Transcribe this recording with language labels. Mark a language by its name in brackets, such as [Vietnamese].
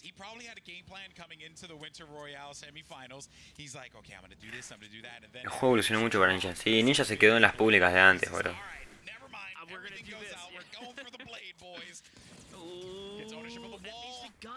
[English] He probably had a game plan coming into the Winter Royale semifinals. He's like, okay, I'm gonna do this, I'm gonna do that, and then. [Spanish] El juego evolucionó mucho para Ninja. Sí, Ninja se quedó en las públicas de antes, boludo. [English] Never mind. Everything goes out. We're going for the blade, boys. Gets ownership of the wall.